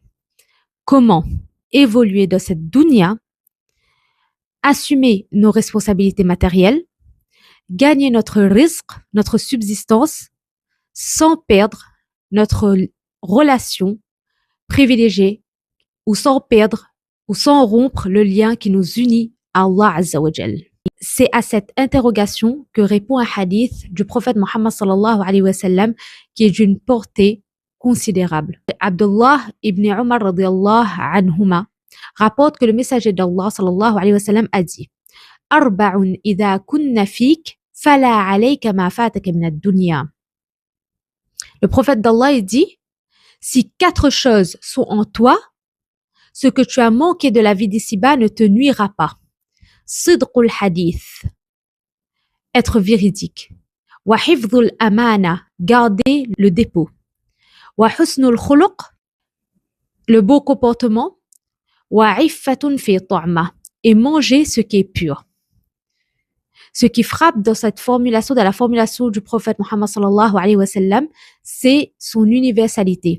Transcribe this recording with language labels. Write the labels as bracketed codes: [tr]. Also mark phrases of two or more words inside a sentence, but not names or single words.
[fr] Comment évoluer dans cette dunya, assumer nos responsabilités matérielles, gagner notre risque, notre subsistance, sans perdre notre relation privilégiée ou sans perdre ou sans rompre le lien qui nous unit à [ar] الله عز وجل. [fr] C'est à cette interrogation que répond un hadith du prophète Muhammad [ar] صلى الله عليه وسلم [fr] qui est d'une portée considérable. Abdullah ibn Umar [ar] رضي الله عنهما [fr] rapporte que le messager d'Allah [ar] صلى الله عليه وسلم [fr] a dit [ar] أربع إذا كن فيك فلا عليك ما فاتك من الدنيا. [fr] Le prophète d'Allah il dit si 4 choses sont en toi, ce que tu as manqué de la vie d'ici-bas ne te nuira pas. [ar] صدق الحديث, [fr] être véridique. [ar] وحفظ الأمانة, [fr] garder le dépôt. [ar] وحسن الخلق, [fr] le beau comportement. [ar] وعفة في طعمة, [fr] et manger ce qui est pur. Ce qui frappe dans cette formulation, dans la formulation du prophète Muhammad [ar] صلى الله عليه وسلم, [fr] c'est son universalité.